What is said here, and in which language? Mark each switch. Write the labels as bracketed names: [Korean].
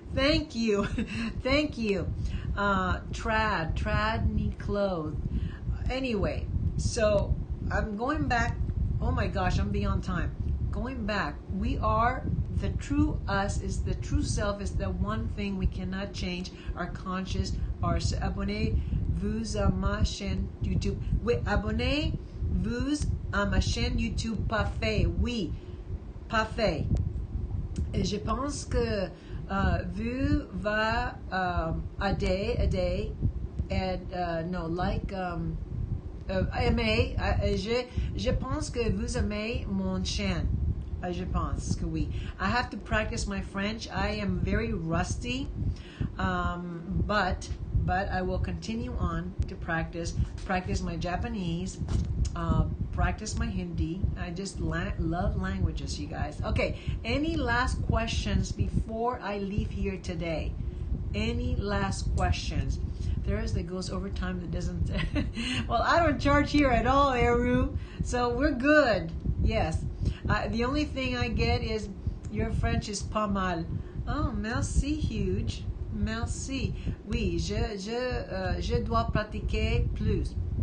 [English] Thank you. Thank you. Trad need clothes. Anyway, so I'm going back. Oh my gosh, I'm beyond time. Going back, we are the true us, is the true self, is the one thing we cannot change. Our conscious, our [French] abonnez-vous à ma chaîne YouTube. Oui, abonnez-vous à ma chaîne YouTube. Parfait, oui, parfait. Et je pense que vous va aider [English] and no, like [French] aimer. Je pense que vous aimez mon chaîne. Je pense que oui. [English] I have to practice my French. I am very rusty, but I will continue on to practice my Japanese, practice my Hindi. I just love languages, you guys. Okay, any last questions before I leave here today? Any last questions? There is that goes over time that doesn't. Well, I don't charge here at all, Eru, so we're good. Yes. The only thing I get is your French is [French] pas mal. Oh, merci, huge. Merci. Oui, je dois pratiquer plus.